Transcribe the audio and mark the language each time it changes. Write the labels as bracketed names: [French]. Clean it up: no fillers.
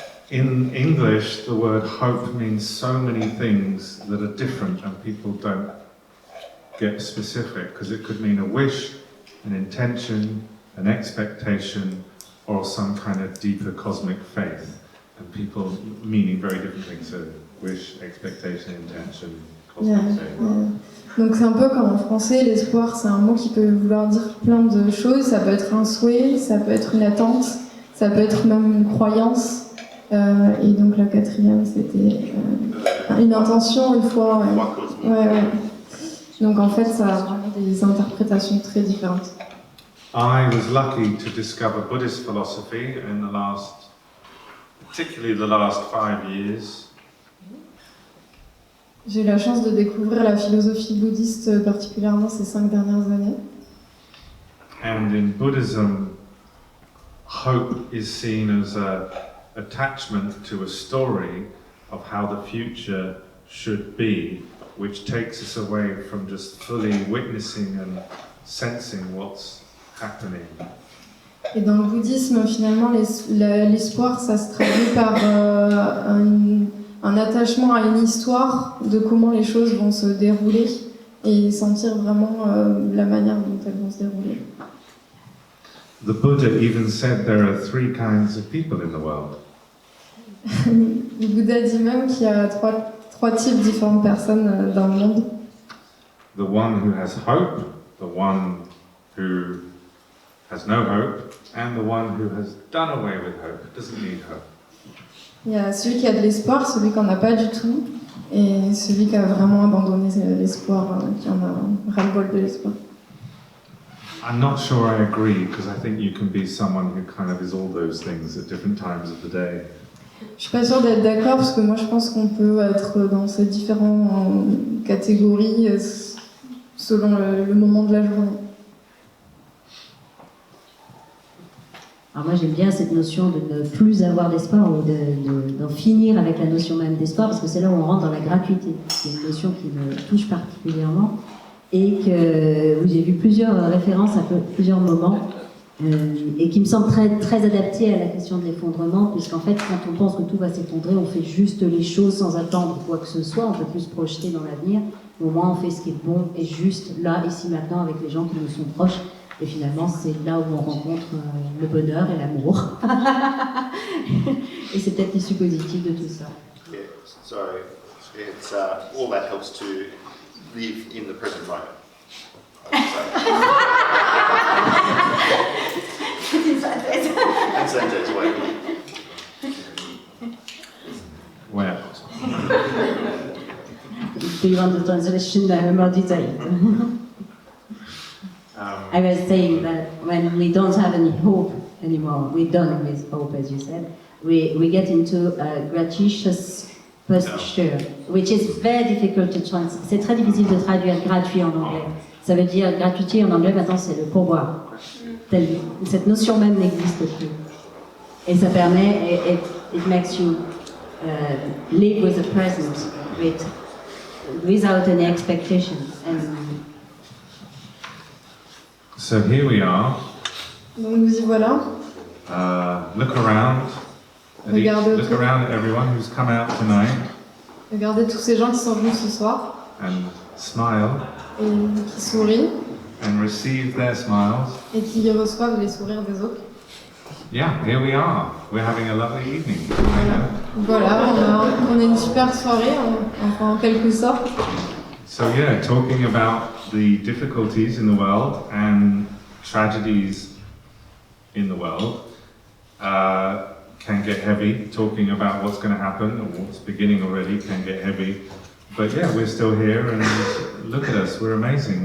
[English] In English, the word hope means so many things that are different and people don't get specific, because it could mean a wish, an intention, an expectation, or some kind of deeper cosmic faith. And people meaning very different things, so wish, expectation, intention, cosmic faith. [French] Donc c'est un peu comme en français, l'espoir c'est un mot qui peut vouloir dire plein de choses. Ça peut être un souhait, ça peut être une attente, ça peut être même une croyance. Et donc la quatrième c'était une intention, une foi. Ouais. Donc en fait ça a vraiment des interprétations très différentes. [English] I was lucky to discover Buddhist philosophy in particularly the last 5 years. [French] J'ai eu la chance de découvrir la philosophie bouddhiste particulièrement ces 5 dernières années. [English] And in Buddhism, hope is seen as an attachment to a story of how the future should be, which takes us away from just fully witnessing and sensing what's happening. [French] Et dans le bouddhisme, finalement, l'espoir, ça se traduit par un attachement à une histoire de comment les choses vont se dérouler et sentir vraiment la manière dont elles vont se dérouler. [English] The Buddha even said there are 3 kinds of people in the world. [French] Le Bouddha dit même qu'il y a trois types différentes personnes dans le monde. [English] The one who has hope, the one who has no hope, and the one who has done away with hope, doesn't need hope. [French] Il y a celui qui a de l'espoir, celui qui n'en a pas du tout, et celui qui a vraiment abandonné l'espoir, qui en a ras-le-bol de l'espoir. [English] I'm not sure I agree, because I think you can be someone who kind of is all those things at different times of the day. [French] Je suis pas sûre d'être d'accord, parce que moi je pense qu'on peut être dans ces différentes catégories selon le moment de la journée. Alors moi j'aime bien cette notion de ne plus avoir d'espoir ou d'en finir avec la notion même d'espoir, parce que c'est là où on rentre dans la gratuité. C'est une notion qui me touche particulièrement et où j'ai vu plusieurs références à plusieurs moments et qui me semble très adaptée à la question de l'effondrement, puisqu'en fait quand on pense que tout va s'effondrer, on fait juste les choses sans attendre quoi que ce soit, on peut plus se projeter dans l'avenir, au moins on fait ce qui est bon et juste là, ici, maintenant, avec les gens qui nous sont proches. Et finalement, c'est là où on rencontre le bonheur et l'amour. Et c'est peut-être l'issue positive de tout ça. [English] Yeah, so it's all that helps to live in the present moment. [French] Synthèse, ouais. [English] Well, do you want the translation more detailed? I was saying that when we don't have any hope anymore, we're done with hope, as you said, we get into a gratuitous posture, which is very difficult to translate. [French] C'est très difficile de traduire gratuit en anglais. Ça veut dire gratuité en anglais, maintenant c'est le pourboire. Cette notion même n'existe plus. Et ça permet, [English] it makes you live with the present, without any expectation. And So here we are. [French] Donc nous y voilà. [English] Look around. [French] Regardez [English] Look [French] autour. [English] around at everyone who's come out tonight [French] Regardez tous ces gens qui sont venus ce soir [English] and smile [French] et qui sourient [English] and receive their smiles. [French] et qui reçoivent les sourires des autres. [English] Yeah, here we are. We're having a lovely evening. [French] Voilà, on a une super soirée, enfin en quelque sorte. [English] So yeah, talking about the difficulties in the world and tragedies in the world can get heavy. Talking about what's going to happen or what's beginning already can get heavy. But yeah, we're still here and look at us, we're amazing.